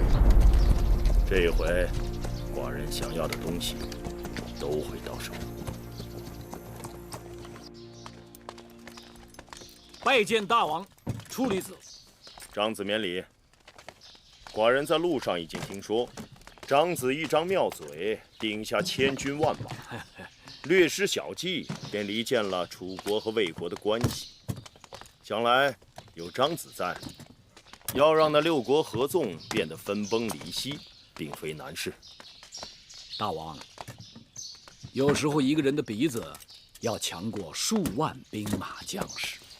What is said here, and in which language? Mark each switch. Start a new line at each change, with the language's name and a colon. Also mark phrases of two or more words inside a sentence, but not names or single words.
Chinese: 这一回，寡人想要的东西都会到手。拜见大王，楚离子。长子免礼。寡人在路上已经听说，长子一张妙嘴，顶下千軍萬馬，略施小計，便離間了楚國和魏國的關係。想來有長子在，要讓那6國合縱變得分崩離析，並非難事。大王，有時候一個人的鼻子要強過數萬兵馬將士。